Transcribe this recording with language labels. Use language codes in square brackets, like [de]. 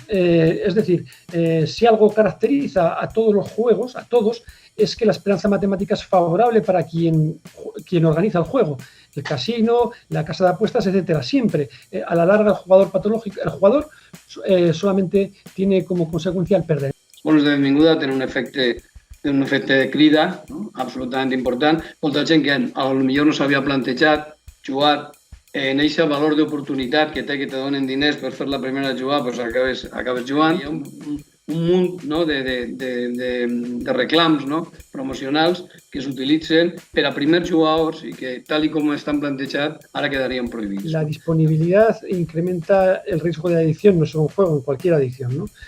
[es] Es decir, si algo caracteriza a todos los juegos, a todos, es que la esperanza matemática es favorable para quien organiza el juego. El casino, la casa de apuestas, etcétera. Siempre, a la larga, el jugador solamente tiene como consecuencia el perder. [ca] Bonus de benvinguda tenen un efecte de crida, no? Absolutament important. Molta gent que potser no s'havia plantejat jugar en aquest valor d'oportunitat que te donen diners per fer la primera jugada, doncs acabes jugant. Hi ha un munt, no, de reclams, no, promocionals que s'utilitzen per a primers jugadors i que, tal com estan plantejats, ara quedarien prohibits. [es] La disponibilidad incrementa el riesgo de adicción, no solo en juego, en cualquier adicción, ¿no?